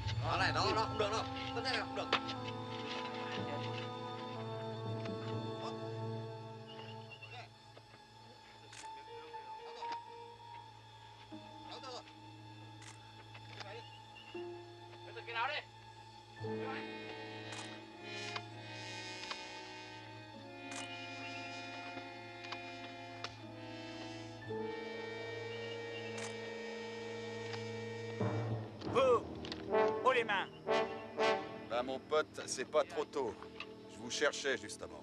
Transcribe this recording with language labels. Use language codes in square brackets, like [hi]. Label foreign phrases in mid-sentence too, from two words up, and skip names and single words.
[vi] này, đó, đó, không được đâu. Vấn đề này không được. Cái nào đi. [fr] Vous, haut les mains. Ben, mon pote, c'est pas trop tôt. Je vous cherchais, justement.